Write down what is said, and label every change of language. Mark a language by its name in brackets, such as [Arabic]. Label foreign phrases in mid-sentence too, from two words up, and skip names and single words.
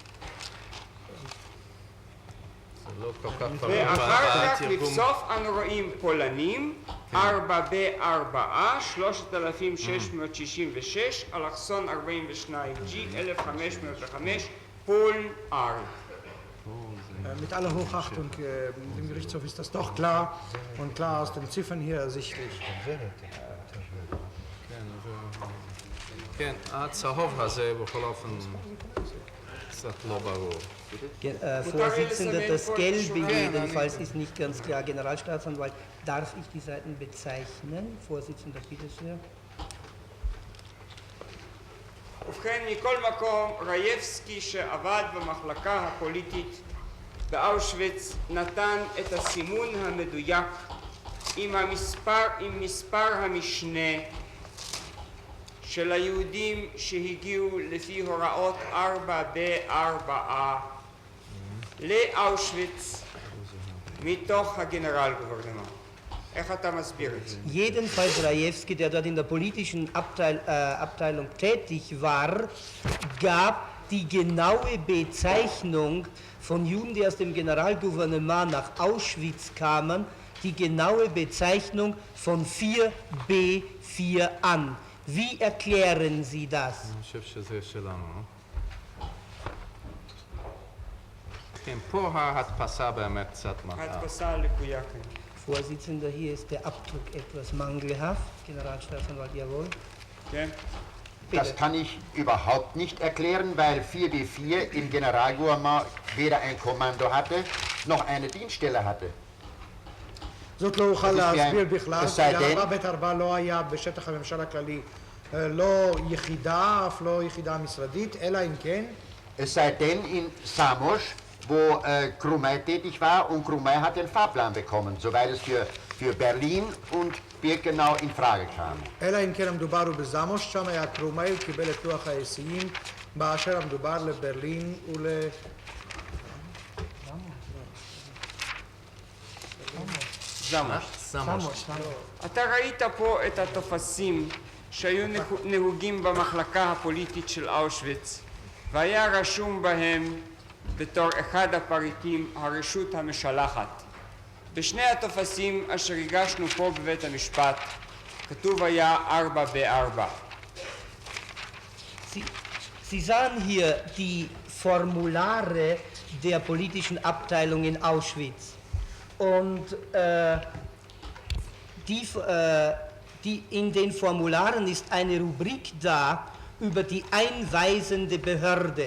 [Hebrew] זה לא כל כך ברור ואחר כך בתרגום. לבסוף אנו רואים פולנים, 4B, 4A, 3666, אלכסון 42G, 1505, פולן R. [German] Mit aller Hochachtung dem Gerichtshof ist das doch klar und klar aus den Ziffern hier ersichtlich. [Hebrew] כן, הצהוב הזה בכל אופן קצת לא ברור. [German] Vorsitzender, das Gelbe jedenfalls ist nicht ganz klar. Generalstaatsanwalt, darf ich die Seiten bezeichnen? Vorsitzender, bitte sehr. [Hebrew] ובכן, מכל מקום, רייבסקי שעבד במחלקה הפוליטית באושוויץ נתן את הסימון המדויק עם מספר המשנה של היהודים שהגיעו לפי הוראות 4B4A לאושוויץ מתוך הגנרל גוברנמנט. איך אתה מסביר את זה? [German] Jedenfalls Rajewski, der dort in der politischen Abteilung tätig war, gab die genaue Bezeichnung von Juden, die aus dem Generalgouvernement nach Auschwitz kamen, die genaue Bezeichnung von 4B4 an. Wie erklären Sie das? [Hebrew] אני חושב שזה שלנו. כן, פה ההדפסה באמת קצת מטעה. ההדפסה לקויה כאן. [German] Vorsitzender, hier ist der Abdruck etwas mangelhaft. Generalstaatsanwalt, jawohl. [Hebrew] כן. [German] Das kann ich überhaupt nicht erklären, weil 4B4 im Generalgouvernement weder ein Kommando hatte, noch eine Dienststelle hatte. [Hebrew] זאת לא אוכל להסביר בכלל, זה סיידן. 4B4 לא היה בשטח הממשל הכללי, לא יחידה, אף לא יחידה משרדית, אלא אם כן. [German] Es sei denn in Samos, wo Krumay tätig war, und Krumay hat den Fahrplan bekommen, soweit es für Berlin und Birkenau in Frage kam. [Hebrew] אלא אם כן המדובר הוא בזמוש, שם היה קרומאי, הוא קיבל את לוח ההיסעים, באשר המדובר לברלין ול... זמוש. אתה ראית פה את התופסים שהיו נהוגים במחלקה הפוליטית של אושוויץ, והיה רשום בהם בתור אחד הפריטים הרשות המשלחת. בשני התופסים אשר הגשנו פה בבית המשפט כתוב היה 4B4. [German] Sie sahen hier die Formulare der politischen Abteilung in Auschwitz. Und in den Formularen ist eine Rubrik da über die einweisende Behörde.